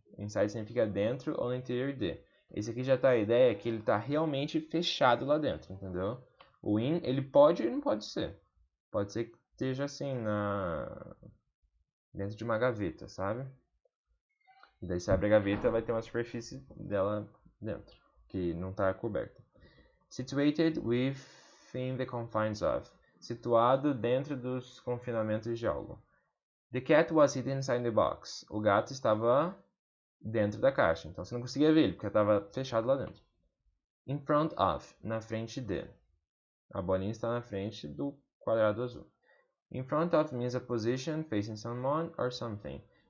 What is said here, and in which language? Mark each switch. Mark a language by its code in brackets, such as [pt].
[pt] Inside significa dentro ou no interior de. Esse aqui já está a ideia que ele está realmente fechado lá dentro, entendeu? O in, ele pode e não pode ser. Pode ser que esteja assim, dentro de uma gaveta, sabe? E daí você abre a gaveta, vai ter uma superfície dela dentro, que não está coberta. [en] Situated within the confines of. [pt] Situado dentro dos confinamentos de algo. [en] The cat was hidden inside the box. [pt] O gato estava dentro da caixa, então você não conseguia ver ele, porque estava fechado lá dentro. In front of, na frente de. A bolinha está na frente do quadrado azul. [en] In front of means a position facing someone or something.